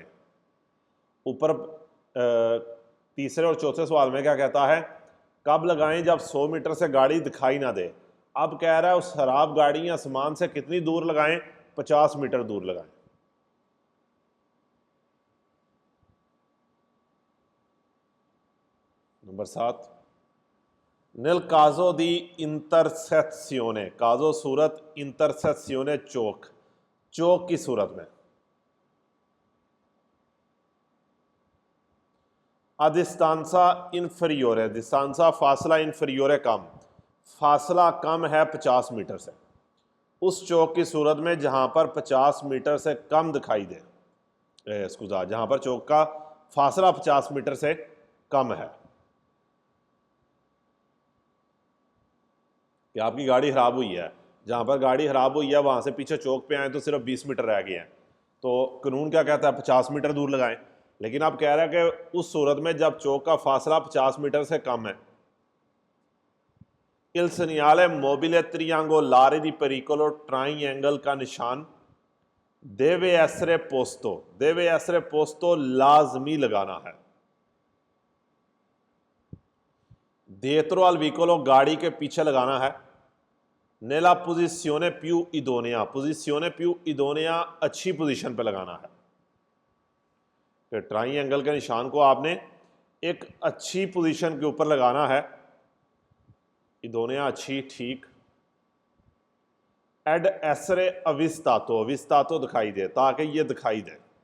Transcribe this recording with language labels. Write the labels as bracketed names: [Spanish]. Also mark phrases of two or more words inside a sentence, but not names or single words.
[Hindi] ऊपर तीसरे और चौथे सवाल में क्या कहता है, कब लगाएं, जब 100 मीटर से गाड़ी दिखाई ना दे। अब कह रहा है उस खराब गाड़ी या सामान से कितनी दूर लगाएं, 50 मीटर दूर लगाएं। नंबर 7, [Italian] nel caso di intersezione, caso सूरत, intersezione चौक, [Hindi] चौक की सूरत में। [Italian] a distanza inferiore, distanza [Hindi] फासला inferiore कम, फासला कम है 50 मीटर से, उस चौक की सूरत में जहां पर 50 मीटर से कम दिखाई दे, जहां पर चौक का फासला 50 मीटर से कम है। कि आपकी गाड़ी ख़राब हुई है, जहाँ पर गाड़ी ख़राब हुई है वहाँ से पीछे चौक पे आए तो सिर्फ 20 मीटर रह गए हैं, तो कानून क्या कहता है 50 मीटर दूर लगाएं। लेकिन आप कह रहे हैं कि उस सूरत में जब चौक का फासला 50 मीटर से कम है। [Italian] il segnale mobile triangolare di pericolo [Hindi] triangle का निशान [Italian] deve essere posto [Hindi] लाजमी लगाना है। [Italian] dietro al vicolo [Hindi] गाड़ी के पीछे लगाना है। [Italian] nella posizione più idonea, posizione più idonea [Hindi] अच्छी पोजीशन पे लगाना है। कि ट्राइंगल के निशान को आपने एक अच्छी पोजीशन के ऊपर लगाना है। इदोनिया अच्छी, ठीक। [Italian] ed essere avvistato, avvistato [Hindi] दिखाई दे, ताकि ये दिखाई दे।